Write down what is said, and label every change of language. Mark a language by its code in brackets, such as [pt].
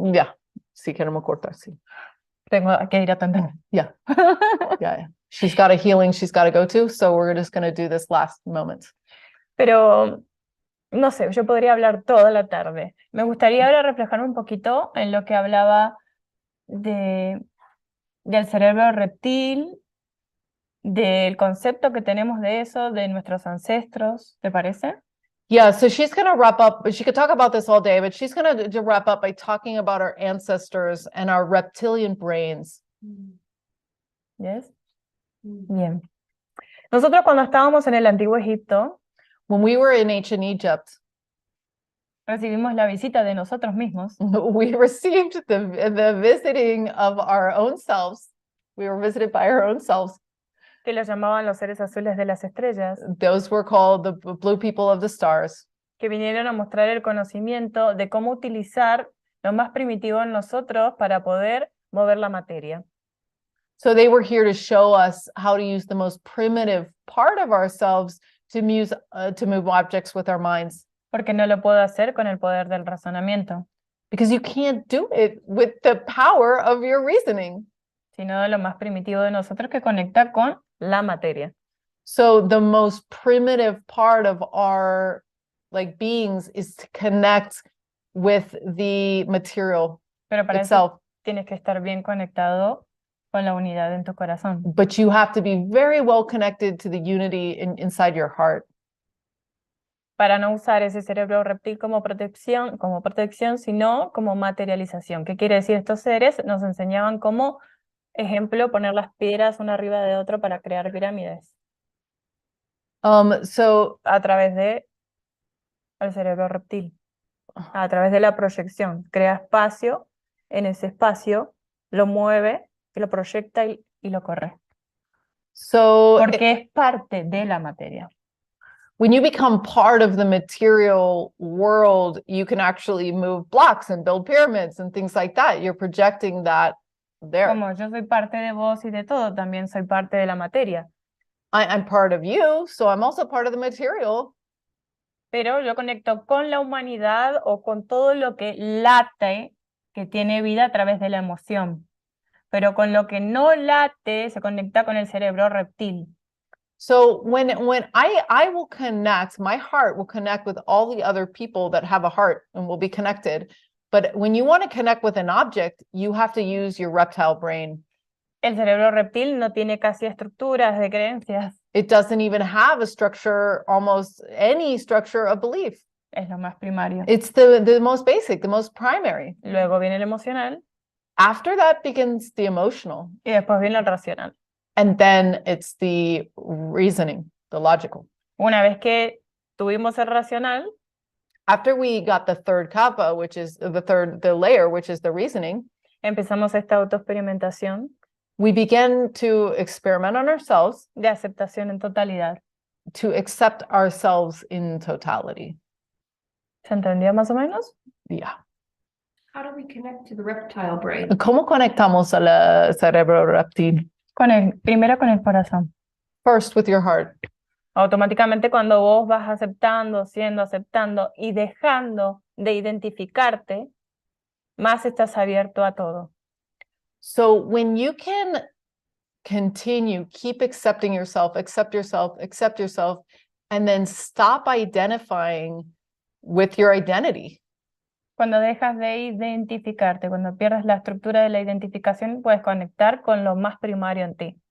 [es] Ya, sí queremos cortar, sí. Tengo que ir a atender. [en] Yeah. Yeah. She's got a healing she's got to go to, so we're just going to do this last moment. [es] Pero, no sé, yo podría hablar toda la tarde. Me gustaría ahora reflejarme un poquito en lo que hablaba de del cerebro reptil, del concepto que tenemos de eso, de nuestros ancestros, ¿te parece? [en] Yeah, so she's going to wrap up, she could talk about this all day, but she's going to wrap up by talking about our ancestors and our reptilian brains. [es] Yes. Bien. Nosotros cuando estábamos en el antiguo Egipto, [en] When we were in ancient Egypt, [es] recibimos la visita de nosotros mismos, [en] we received the visiting of our own selves. We were visited by our own selves. [es] que los llamaban los seres azules de las estrellas, [en] Those were called the blue people of the stars. [es] que vinieron a mostrar el conocimiento de cómo utilizar lo más primitivo en nosotros para poder mover la materia. [en] So they were here to show us how to use the most primitive part of ourselves to move objects with our minds. [es] Porque no lo puedo hacer con el poder del razonamiento, [en] Because you can't do it with the power of your reasoning. [es] sino de lo más primitivo de nosotros que conecta con la materia. [en] So the most primitive part of our beings is to connect with the material [es] Pero para eso [en] itself. [es] tienes que estar bien conectado con la unidad en tu corazón. [en] But you have to be very well connected to the unity inside your heart. [es] Para no usar ese cerebro reptil como protección, sino como materialización. ¿Qué quiere decir? Estos seres nos enseñaban como ejemplo poner las piedras una arriba de otra para crear pirámides [en] So [es] a través de el cerebro reptil, a través de la proyección. Crea espacio, en ese espacio lo mueve, y lo proyecta y lo corre. Porque es parte de la materia. [en] when you become part of the material world, you can actually move blocks and build pyramids and things like that. You're projecting that there. [es] Como yo soy parte de vos y de todo, también soy parte de la materia. [en] I'm part of you, so I'm also part of the material. [es] Pero yo conecto con la humanidad o con todo lo que late, que tiene vida a través de la emoción. Pero con lo que no late, se conecta con el cerebro reptil. [en] So when I will connect, my heart will connect with all the other people that have a heart and will be connected. But when you want to connect with an object, you have to use your reptile brain. [es] El cerebro reptil no tiene casi estructuras de creencias. [en] It doesn't even have a structure, almost any structure of belief. [es] Es lo más primario. [en] It's the most basic, the most primary. [es] Luego viene el emocional [en] After that begins the emotional. [es] y después viene el racional. [en] And then it's the reasoning, the logical. [es] Una vez que tuvimos el racional, [en] After we got the third kappa, which is the layer, which is the reasoning, [es] empezamos esta autoexperimentación [en] we began to experiment on ourselves, [es] de aceptación en totalidad. [en] to accept ourselves in totality. [es] ¿Se entendió más o menos? [en] Yeah. How do we connect to the reptile brain? [es] ¿Cómo conectamos al cerebro reptil? Primero con el corazón. [en] First with your heart. [es] Automáticamente cuando vos vas aceptando, aceptando y dejando de identificarte, más estás abierto a todo. [en] So when you can continue, keep accepting yourself, accept yourself, and then stop identifying with your identity. [es] Cuando dejas de identificarte, cuando pierdes la estructura de la identificación, puedes conectar con lo más primario en ti.